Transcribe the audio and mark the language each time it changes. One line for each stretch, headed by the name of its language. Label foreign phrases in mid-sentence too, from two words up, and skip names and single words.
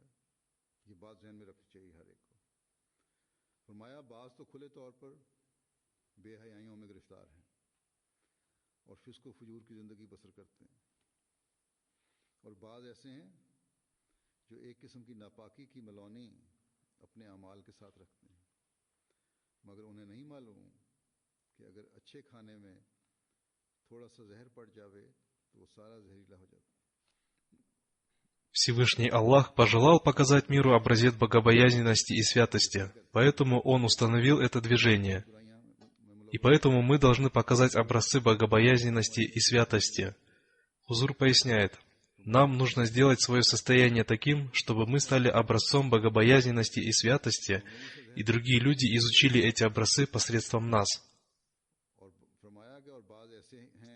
Urdu: یہ بات ذہن میں رکھنی چاہیے ہر ایک کو۔ فرمایا بعض تو کھلے طور پر بے حیائیوں میں گرفتار ہیں اور فسق و فجور کی زندگی بسر کرتے ہیں، اور بعض ایسے ہیں جو ایک قسم کی ناپاکی کی ملونی اپنے اعمال کے ساتھ رکھتے ہیں، مگر انہیں نہیں معلوم کہ اگر اچھے کھانے میں تھوڑا سا زہر پڑ جاوے تو وہ سارا زہریلا ہو جاتا ہے.
Russian: Всевышний Аллах пожелал показать миру образец богобоязненности и святости, поэтому Он установил это движение. И поэтому мы должны показать образцы богобоязненности и святости. Хузур поясняет: нам нужно сделать свое состояние таким, чтобы мы стали образцом богобоязненности и святости, и другие люди изучили эти образцы посредством нас.